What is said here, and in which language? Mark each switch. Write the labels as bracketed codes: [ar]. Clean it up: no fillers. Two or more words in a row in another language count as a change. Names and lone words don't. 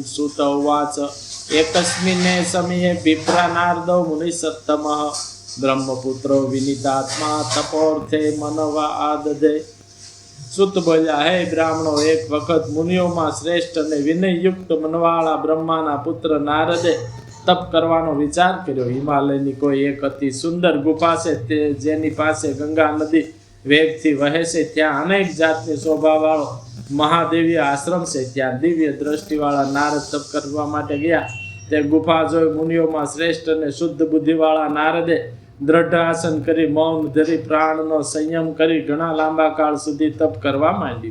[sa] सुत उवाच एकस्मिन्ने समये विप्रा नारदो मुनिसत्तमः ब्रह्मपुत्रो विनीतात्मा तपोर्थे मनवा आदधे। [gu] સુત બોલ્યા, હે બ્રાહ્મણો, એક વખત મુનિઓ શ્રેષ્ઠ ને વિનયયુક્ત મનવાળા બ્રહ્માના પુત્ર નારદે તપ करવાનો વિચાર કર્યો। હિમાલયની કોઈ એક અતિ સુંદર ગુફા છે, તે જેની પાસે ગંગા નદી વેગથી વહે છે। ત્યાં અનેક જાતની શોભાવાળો મહાદેવીય આશ્રમ છે। ત્યાં દિવ્ય દ્રષ્ટિવાળા નારદ તપ કરવા માટે ગયા। તે ગુફા જોઈ મુનિઓમાં શ્રેષ્ઠ અને શુદ્ધ બુદ્ધિવાળા નારદે દ્રઢ આસન કરી મૌન ધરી પ્રાણનો સંયમ કરી ઘણા લાંબા કાળ સુધી તપ કરવા માંડ્યું।